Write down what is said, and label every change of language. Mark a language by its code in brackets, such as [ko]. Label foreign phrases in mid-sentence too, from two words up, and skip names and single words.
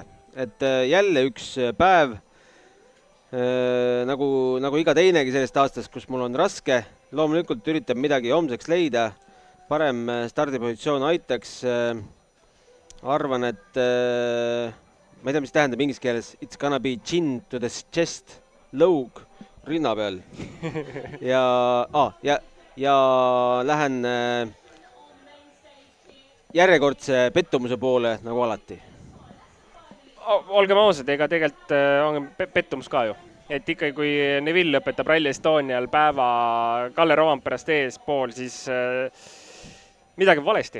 [et] Et jälle üks päev, nagu iga teinegi sellest aastast, kus mul on raske, loomulikult üritab midagi homseks leida. Parem stardipositsioon aitaks. Arvan, et ma ei tea, mis tähendab inglise keeles [en] it's gonna be chin to the chest, [et] lõug rinna peal. Ja lähen järjekordse pettumuse poole nagu alati. Olgem ausad, ega tegelikult on pettumus ka ju. Et ikkagi, kui Neville lõpetab Rally Estonial päeva Kalle Rovamperast eespool, siis midagi valesti.